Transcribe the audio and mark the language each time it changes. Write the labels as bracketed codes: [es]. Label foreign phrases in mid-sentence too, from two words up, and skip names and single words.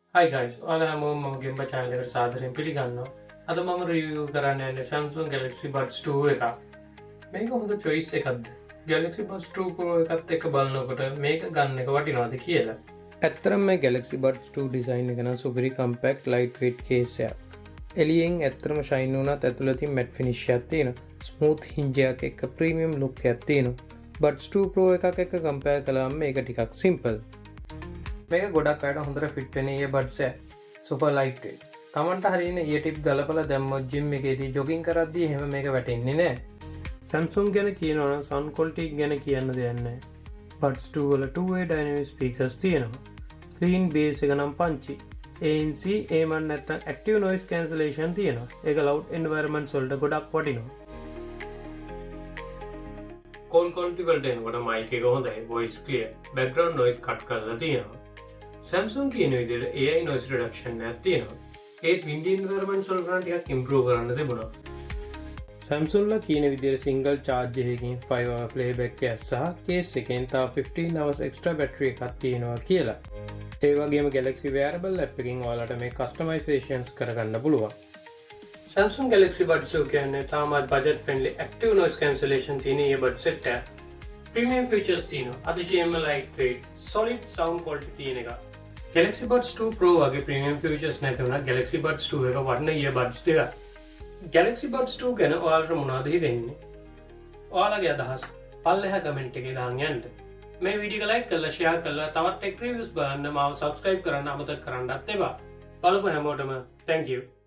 [en] Hi guys, [si] ඔයාලා හැමෝම මම ගෙම්බ channel එකට සාදරයෙන් පිළිගන්නවා. අද මම review කරන්න යන්නේ Samsung Galaxy Buds 2 එකක්. මේක හොඳ choice එකක්ද? Galaxy Buds 2 Pro එකත් එක්ක බලනකොට මේක ගන්න එක වටිනවද කියලා. ඇත්තටම මේ Galaxy Buds 2 design එක නම් සුපිරි [en] compact lightweight case [si] එකක්. එළියෙන් ඇත්තටම shine වුණත් ඇතුළතින් [en] matte finish [si] එකක් තියෙනවා. [en] smooth hinge [si] එකක් එක්ක [en] premium look [si] එකක් තියෙනවා. Buds 2 Pro එකක් එක්ක compare කළාම මේක ටිකක් simple. මේක ගොඩක් අයට හොඳට ෆිට වෙන earbuds එක. [en] super lightweight. [si] තමන්ට හරියන [en] ear tip [si] ගලපලා දැම්මොත් gym එකේදී jogging කරද්දී එහෙම මේක වැටෙන්නේ නැහැ. Samsung ගැන කියනවා නම් [en] sound quality [si] ගැන කියන්න දෙයක් නැහැ. Buds 2 වල [en] two-way dynamic speakers [si] තියෙනවා. [en] clean bass [si] එක නම් punchy. ANC A1 නැත්නම් [en] active noise cancellation [si] තියෙනවා. ඒක [en] loud environments [si] වලට ගොඩක් වටිනවා. [en] call quality [si] වලට එනකොට mic එක හොඳයි, [en] voice clear, background noise cut [si] කරලා තියෙනවා. Samsung කියන විදිහට [en] AI noise reduction [si] එකක් තියෙනවා. ඒත් [en] windy environments [si] වල නම් ටිකක් improve කරන්න තිබුණා. Samsung ලා කියන විදිහට [en] single charge [si] එකකින් [en] 5 hour playback [si] එක සහ case එකෙන් තව [en] 15 hours extra battery [si] එකක් තියෙනවා කියලා. ඒ වගේම Galaxy wearable app එකකින් ඔයාලට මේ customizations කරගන්න පුළුවන්. Samsung Galaxy Buds 2 කියන්නේ තාමත් [en] budget friendly active noise cancellation [si] තියෙන [en] earbud set [si] එක. [en] Premium features [si] තියෙනවා. අතිශයින්ම lightweight, [en] solid sound quality [si] තියෙන එක. Galaxy Buds 2 Pro වගේ [en] premium features [si] නැති වුණත් Galaxy Buds 2 එක වටින earbuds දෙකක්. Galaxy Buds 2 ගැන ඔයාලට මොනවද හිතෙන්නේ? ඔයාලගේ අදහස් පල්ලෙහා comment එකේ දාන්න යන්න. මේ වීඩියෝ එක like කරලා share කරලා තවත් [en] tech reviews [si] බලන්න මාව subscribe කරන්න අමතක කරන්නත් එපා. බලපු හැමෝටම [en] thank you.